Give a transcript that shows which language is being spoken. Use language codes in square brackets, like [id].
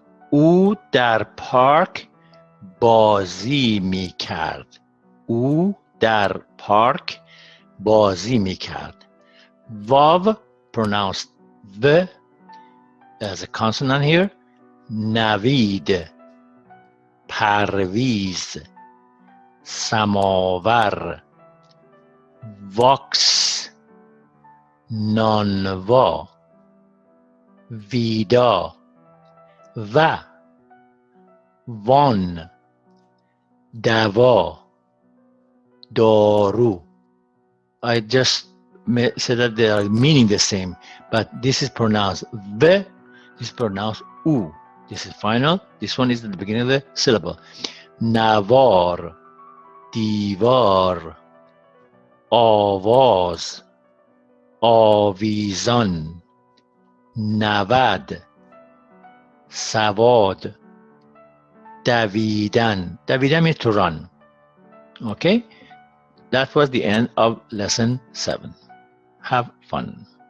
[fa] او در پارک بازی می کرد. او در پارک بازی می کرد. [en] واو pronounced the as a consonant here. [fa] نوید پرویز سماور واکس نانوا ویدا و وان دوا دارو. [en] I just said that they are meaning the same, but this is pronounced v, this is pronounced u. This is final. This one is at the beginning of the syllable. [fa] نوار دیوار آواز آویزان نود سواد دویدن. [en] دویدن means to run. Okay, that was the end of lesson 7. Have fun.